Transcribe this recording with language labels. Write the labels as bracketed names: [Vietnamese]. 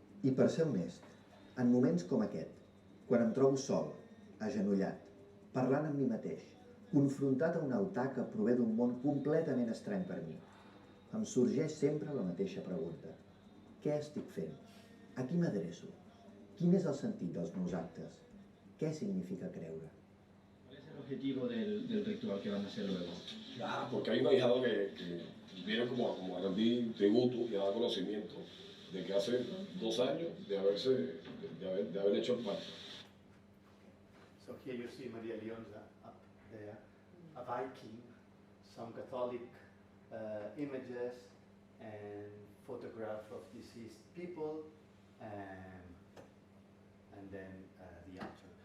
[Catalan] I per ser honest, en moments com aquest, quan em trobo sol, agenollat, parlant amb mi mateix, confrontat a un altar que prové d'un món completament estrany per mi, em sorgeix sempre la mateixa pregunta. Què estic fent? A qui m'adreço? Quin és el sentit dels meus actes? Què significa creure? [Spanish] ¿Cuál es el objetivo del ritual que van a hacer luego? Porque hay un ahijado que viene como a rendir tributo y a dar conocimiento de que hace 2 años de haber hecho el parto. [English] So here you see Maria Leonza up there, a Viking, some Catholic images and photograph of deceased people, and then the altar.